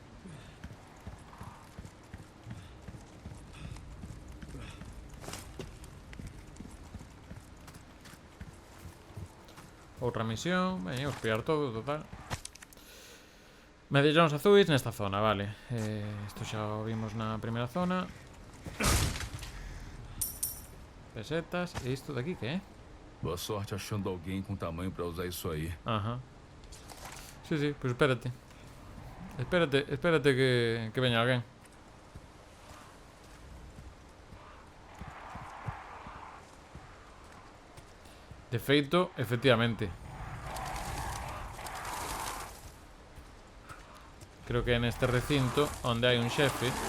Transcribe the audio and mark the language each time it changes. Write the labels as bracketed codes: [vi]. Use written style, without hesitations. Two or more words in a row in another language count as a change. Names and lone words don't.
[gl] Outra misión. Veña, vamos pillar todo, total. Medallóns azuis nesta zona, vale. Isto xa o vimos na primeira zona. Pesetas. E isto daqui que é? [pt] Boa sorte achando alguém com tamanho pra usar isso aí. Ajá. [es] Sí, sí, pues espérate. [gl] Espérate que veña alguén. De feito, efectivamente. Creo que en este recinto onde hai un xefe.